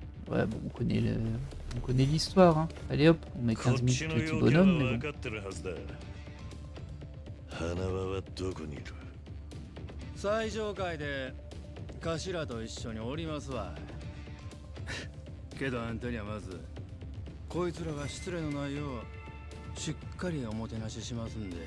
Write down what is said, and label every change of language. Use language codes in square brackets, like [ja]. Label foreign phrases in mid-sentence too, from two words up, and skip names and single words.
[fr] Ouais, bon, on connaît l'histoire, hein. Allez hop, on met 15 000 petits bonhommes, mais bon. [ja] 花輪はどこにいる？最上階で頭と一緒におりますわ。けどあんたにはまずこいつらが失礼のないようしっかりおもてなししますんで。